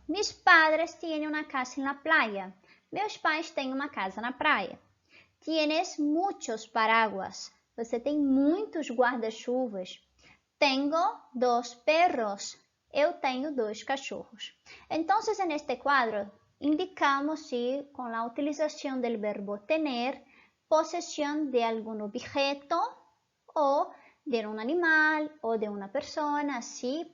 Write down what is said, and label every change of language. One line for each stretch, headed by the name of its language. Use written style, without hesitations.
Spanish: Mis padres tienen una casa en la playa.
Portuguese: Meus pais têm uma casa na praia.
Spanish: Tienes muchos paraguas.
Portuguese: Você tem muitos guarda-chuvas.
Spanish: Tengo dos perros.
Portuguese: Eu tenho 2 cachorros.
Spanish: Então, en este quadro, indicamos si con la utilización del verbo tener, posesión de algún objeto o de un animal o de una persona, ¿sí?